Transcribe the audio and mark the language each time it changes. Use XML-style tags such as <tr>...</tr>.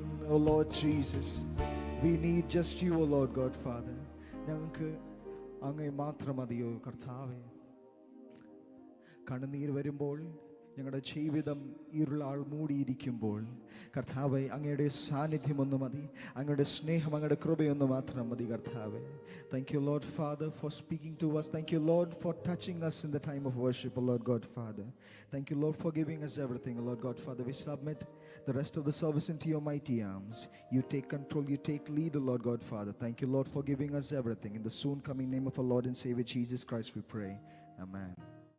<en>Oh Lord Jesus, we need just you, oh Lord God Father.</en> <ml>ഞങ്ങൾക്ക് അങ്ങേ മാത്രം മതിയോ കർത്താവേ. കണ്ണുനീർ വരുമ്പോൾ, ഞങ്ങളുടെ ജീവിതം ഇരുളാൾ മൂടിയിരിക്കുമ്പോൾ കർത്താവേ, അങ്ങയുടെ സാന്നിധ്യമൊന്നു മതി, അങ്ങയുടെ സ്നേഹം, അങ്ങയുടെ കൃപയൊന്നു മാത്രം മതി കർത്താവേ.</ml> <en>Thank you, Lord Father, for speaking to us. Thank you, Lord, for touching us in the time of worship, oh Lord God Father. Thank you, Lord, for giving us everything, oh Lord God Father. We submit the rest of the service into your mighty arms. You take control, you take lead, oh Lord God Father. Thank you, Lord, for giving us everything. In the soon coming name of our Lord and Savior Jesus Christ we pray. Amen.</en>